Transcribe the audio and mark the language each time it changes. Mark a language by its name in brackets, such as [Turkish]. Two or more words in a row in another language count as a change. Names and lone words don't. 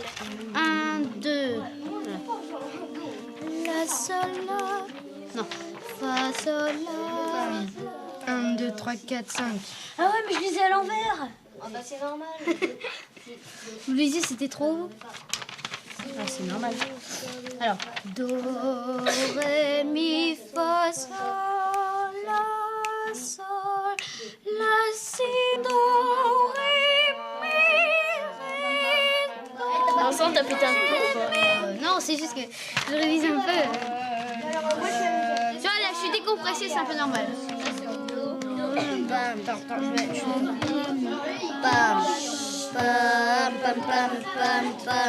[French] 1, 2. La, sol, la. Non. Fa, sol, la. 1, 2, 3, 4, 5. Ah ouais, mais je lisais à l'envers. Ah bah c'est normal. Vous lisez, c'était trop. Ah, c'est normal. Alors, do, ré, mi, fa, sol, la, si, do, ré, mi, ré, do. Vincent, t'as pété un peu. Non, c'est juste que je révise un peu. Tu vois, là, je suis décompressée, c'est un peu normal. Pam, pam, pam, pam, pam.